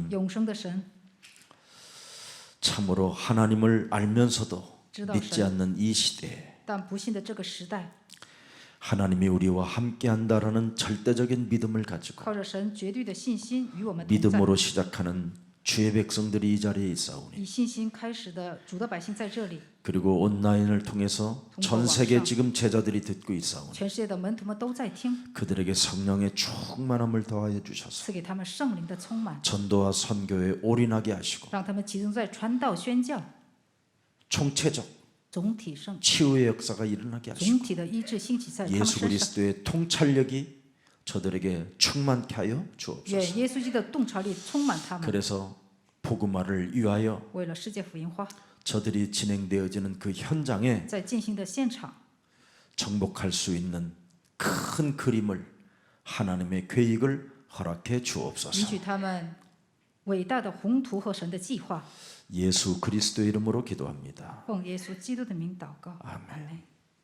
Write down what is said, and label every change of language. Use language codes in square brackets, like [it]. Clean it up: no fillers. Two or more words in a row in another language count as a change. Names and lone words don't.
[zh] 永生的神， [ko] 참으로 하나님을 알면서도 [zh] 知道 [ko] 믿지 [zh] 神， [ko] 않는 이 시대에 [zh] 但不信的这个时代， [ko] 하나님이 우리와 함께한다라는 절대적인 믿음을 가지고 [zh] 靠着神绝对的信心与我们同在， [ko] 믿음으로 시작하는 주의 백성들이 이 자리에 있사오니 [zh] 以信心开始的主的百姓在这里， [ko] 그리고 온라인을 통해서 전 세계 지금 제자들이 듣고 있사오니 [zh] 全世界的门徒们都在听， [ko] 그들에게 성령의 충만함을 더하여 주셔서 [zh] 赐给他们圣灵的充满， [ko] 전도와 선교에 올인하게 하시고 [zh] 让他们集中在传道宣教， [ko] 총체적 [zh] 总体圣， [ko] 치유의 역사가 일어나게 하시고 [zh] 总体的医治兴起在他们 [ko] 예수 [zh] 身上。 [ko] 그리스도의 통찰력이 저들에게 충만케 하여 주옵소서. [zh] 愿耶稣基督的洞察力充满他们， [ko] 그래서 복음화를 위하여 [zh] 为了世界福音化， [ko] 저들이 진행되어지는 그 현장에 [zh] 在进行的现场， [ko] 정복할 수 있는 큰 그림을 하나님의 계획을 허락해 [zh] 允 [ko] 주옵소서. [zh] 许他们伟大的宏图和神的计划。 [ko] 예수 그리스도의 이름으로 기도합니다. [zh] 奉耶稣基督的名祷告， [ko] 아멘. [zh] 阿门。